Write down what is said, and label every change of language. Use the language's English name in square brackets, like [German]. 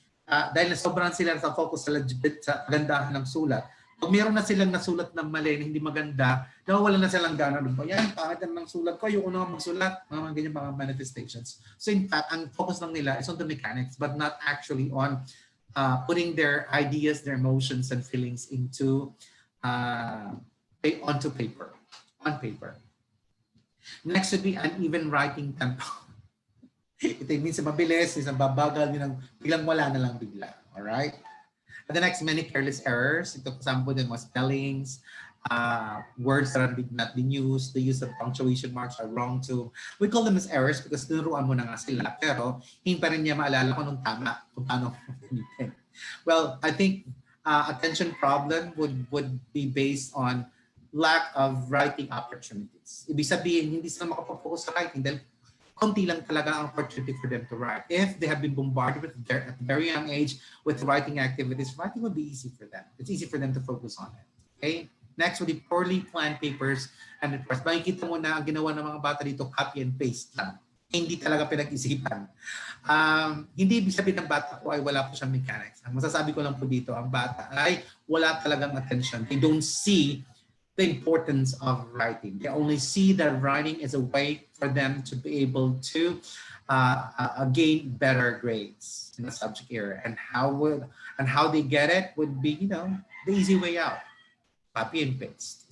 [Filipino] Dahil na sobrang sila sa focus sa kagandahan ng sulat. Pag meron na silang nasulat ng mali na hindi maganda, nawawala na silang gana doon po. Yan, pangit ng sulat ko, yung unang magsulat, mga ganyan mga manifestations. [English] So in fact, [Filipino] ang focus lang nila [English] is on the mechanics but not actually on putting their ideas, their emotions, and feelings onto paper, on paper. Next would be uneven writing tempo. [Filipino] Ito minsan mabilis, minsan babagal, biglang wala na lang bigla. All right? [English] And the next, many careless errors. [Filipino] Ito kasama po din mga [English] spellings, words that are not being used, the use of punctuation marks are wrong too. We call them as errors because [Filipino] tinuruan mo na nga sila, pero hindi pa rin niya maalala kung anong tama, kung paano gamitin. [English] Well, I think attention problem would be based on lack of writing opportunities. [Filipino] Ibig sabihin, hindi sila makapag-focus sa writing dahil konti lang talaga ang opportunity [English] for them to write. If they have been bombarded at a very young age with writing activities, writing would be easy for them. It's easy for them to focus on it. Okay? Next would be poorly planned papers and reports. [Filipino] Makikita mo na ang ginawa ng mga bata dito, copy and paste lang. Hindi talaga pinag-isipan. Hindi ibig sabihin ng bata ko ay wala po siyang mechanics. Ang masasabi ko lang po dito, ang bata ay wala talagang attention. [English] They don't see the importance of writing. They only see that writing is a way for them to be able to gain better grades in the subject area. And how they get it would be, the easy way out. Copy and paste.